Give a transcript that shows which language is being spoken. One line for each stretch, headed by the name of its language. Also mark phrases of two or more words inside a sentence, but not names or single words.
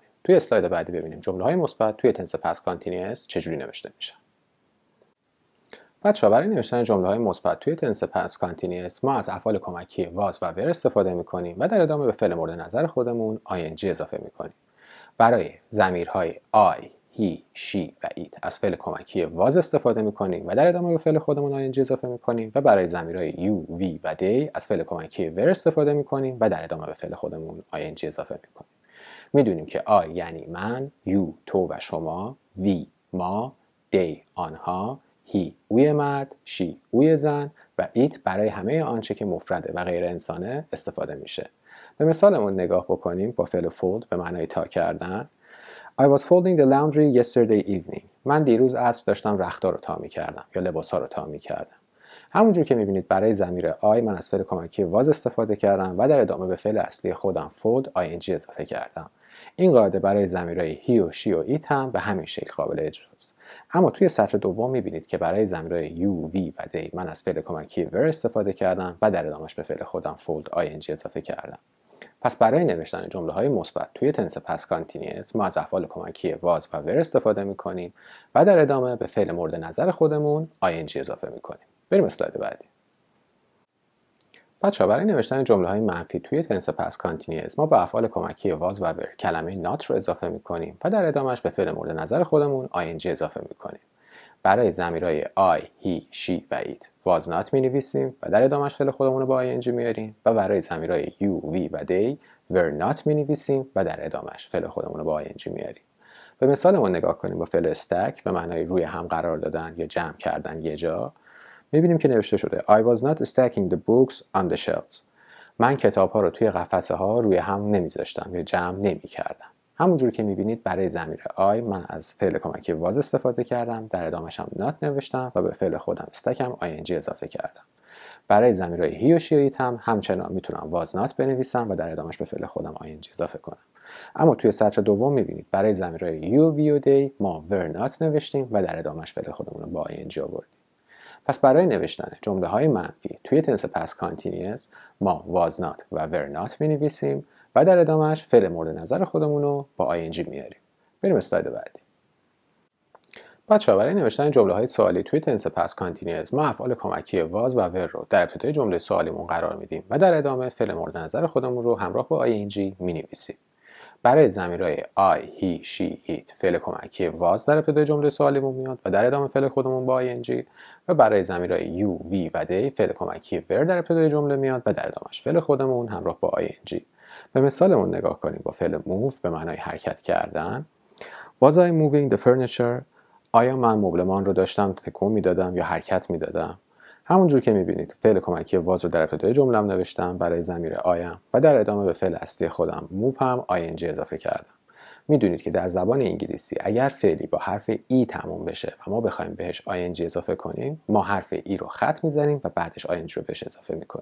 Persian: توی اسلاید بعدی ببینیم جمله‌های مثبت توی
English: tense past continuous
Persian: چجوری نوشته میشن. بچه‌ها، برای نوشتن جمله‌های مثبت توی
English: tense past continuous
Persian: ما از افعال کمکی واز و ور استفاده می‌کنیم و در ادامه به فعل مورد نظر خودمون ing اضافه می‌کنیم. برای ضمیرهای
English: I, he, she
Persian: و it از فعل کمکی واز استفاده می‌کنیم و در ادامه به فعل خودمون ing اضافه می‌کنیم و برای ضمیرهای
English: you, we
Persian: و they از فعل کمکی ور استفاده می‌کنیم و در ادامه به فعل خودمون ing اضافه می‌کنیم. می‌دونیم که I یعنی من، you تو و شما، we ما، they آنها، he اوی مرد، she اوی زن و it برای همه آنچه که مفرده و غیر انسانه استفاده میشه. به مثالمون نگاه بکنیم با فعل fold به معنای تا کردن.
English: I was folding the laundry yesterday evening.
Persian: من دیروز عصر داشتم رختار رو تا می‌کردم یا لباس‌ها رو تا می‌کردم. همونجور که می‌بینید برای ضمیر I من از فعل کمکی was استفاده کردم و در ادامه به فعل اصلی خودم fold ing اضافه کردم. این قاعده برای ضمیرهای he و she و it هم به همین شکل قابل اجراست. اما توی سطر دوم می‌بینید که برای ضمیرهای
English: you, we
Persian: و they من از فعل کمکی were استفاده کردم و در ادامهش به فعل خودم fold ing اضافه کردم. پس برای نوشتن جمله‌های مثبت توی
English: tense past continuous
Persian: ما از افعال کمکی واز و ور استفاده می‌کنیم و در ادامه به فعل مورد نظر خودمون ing اضافه می‌کنیم. بریم اسلاید بعدی. بچه‌ها، برای نوشتن جمله‌های منفی توی
English: tense past continuous
Persian: ما به افعال کمکی واز و ور کلمه not رو اضافه می‌کنیم و در ادامهش به فعل مورد نظر خودمون ing اضافه می‌کنیم. برای ضمیرهای
English: I, he, she
Persian: و
English: it was not
Persian: می‌نویسیم و در ادامهش فعل خودمون رو با ing میاریم و برای ضمیرهای
English: you, we
Persian: و
English: they were not
Persian: می‌نویسیم و در ادامهش فعل خودمون رو با ing میاریم. به مثالمون نگاه کنیم با فعل stack به معنای روی هم قرار دادن یا جمع کردن یه جا. می‌بینیم که نوشته شده
English: I was not stacking the books on the shelves.
Persian: من کتاب‌ها رو توی قفسه‌ها روی هم نمی‌ذاشتم یا جمع نمی‌کردم. همونجور که می‌بینید برای ضمیر I من از فعل کمکی was استفاده کردم، در ادامه‌ش هم not نوشتم و به فعل خودم stack هم ing اضافه کردم. برای ضمیرهای he و she و it هم همچنان میتونم
English: was not
Persian: بنویسم و در ادامهش به فعل خودم ing اضافه کنم. اما توی سطر دوم می‌بینید برای ضمیرهای
English: you, we
Persian: و they ما
English: were not
Persian: نوشتیم و در ادامهش فعل خودمون رو با ing آوردیم. پس برای نوشتن جمله‌های منفی توی
English: tense past continuous
Persian: ما
English: was not
Persian: و
English: were not
Persian: می‌نویسیم و در ادامهش فعل مورد نظر خودمون رو با ing میاریم. بریم اسلاید بعدی. بچه‌ها، برای نوشتن جمله‌های سوالی توی
English: tense past continuous
Persian: ما افعال کمکی was و were رو در ابتدای جمله سوالیمون قرار میدیم و در ادامه فعل مورد نظر خودمون رو همراه با ing می‌نویسیم. برای ضمیرهای
English: I, he, she, it
Persian: فعل کمکی was در ابتدای جمله سوالیمون میاد و در ادامه فعل خودمون با ing و برای ضمیرهای
English: you, we
Persian: و they فعل کمکی were در ابتدای جمله میاد و در ادامهش فعل خودمون همراه با ing. به مثالمون نگاه کنیم با فعل move به معنای حرکت کردن.
English: Was I moving the furniture؟
Persian: آیا من مبلمان رو داشتم تکون میدادم یا حرکت میدادم؟ همونجور که میبینید فعل کمکی was رو در ابتدای جمله‌ام نوشتم برای ضمیر I و در ادامه به فعل اصلی خودم move هم ing اضافه کردم. میدونید که در زبان انگلیسی اگر فعلی با حرف ای تموم بشه و ما بخوایم بهش ing اضافه کنیم ما حرف ای رو خط میزنیم و بعدش ing رو بهش اضافه میکنیم.